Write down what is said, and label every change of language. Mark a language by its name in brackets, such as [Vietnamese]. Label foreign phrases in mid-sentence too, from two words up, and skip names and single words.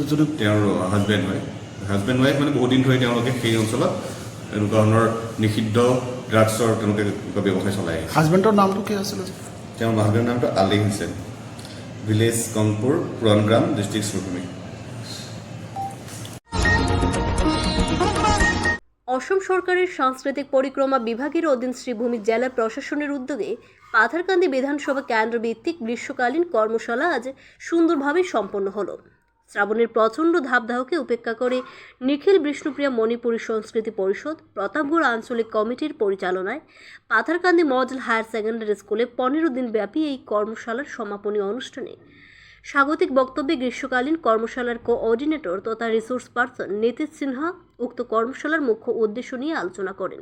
[English] husband wife [Assamese] মানে বহুত দিন ধৰি তেওঁলোকে সেই অঞ্চলত এনেকুৱা ধৰণৰ নিষিদ্ধ ড্ৰাগছৰ তেওঁলোকে ব্যৱসায় চলাই আহিছে। হাজবেণ্ডৰ নামটো কি আছিলে? তেওঁৰ হাজবেণ্ডৰ নামটো আলি হুছেইন, ভিলেজ গংপুৰ, পুৰণগ্ৰাম, ডিষ্ট্ৰিক্ট শ্ৰীভূমি। [Bangla] অসম সরকারের সাংস্কৃতিক পরিক্রমা বিভাগের অধীন শ্রীভূমি জেলা প্রশাসনের উদ্যোগে পাথারকান্দি বিধানসভা কেন্দ্র ভিত্তিক গ্রীষ্মকালীন কর্মশালা আজ সুন্দরভাবে সম্পন্ন হলো। শ্রাবণের প্রচণ্ড ধাবদাহকে উপেক্ষা করে নিখিল বিষ্ণুপ্রিয়া মণিপুরী সংস্কৃতি পরিষদ প্রতাপগড় আঞ্চলিক কমিটির পরিচালনায় পাথারকান্দি মডেল হায়ার সেকেন্ডারি স্কুলে 15 দিন ব্যাপী এই কর্মশালার সমাপনী অনুষ্ঠানে স্বাগতিক বক্তব্যে গ্রীষ্মকালীন কর্মশালার কোঅর্ডিনেটর তথা [English] resource person [Bangla] নীতিশ সিনহা উক্ত কর্মশালার মুখ্য উদ্দেশ্য নিয়ে আলোচনা করেন।